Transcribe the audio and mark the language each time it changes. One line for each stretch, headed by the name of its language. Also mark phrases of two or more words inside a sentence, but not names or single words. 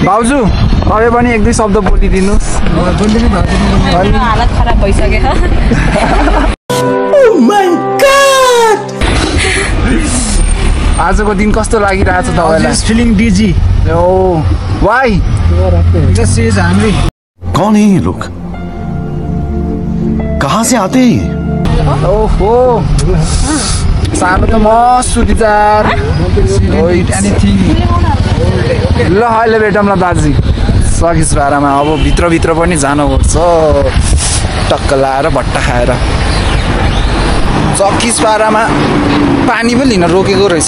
Nepali: भाउजू तपाईँ पनि एक दुई शब्द बोलिदिनुहोस्। हालत खराब भइसक्यो। आजको दिन कस्तो लागिरहेछ तपाईँलाई?
English: feeling dizzy. oh why? this is hungry.
Hindi: कौन है ये लोग? कहाँ से आते हैं?
Nepali: ओहो सानो त मस्त सुविचार। ल अहिले भेटौँला दाजु सकिस पारामा। अब भित्रभित्र पनि जानुपर्छ टक्क लाएर भट्टा खाएर। सकिस पारामा पानी पनि लिन रोकेको रहेछ।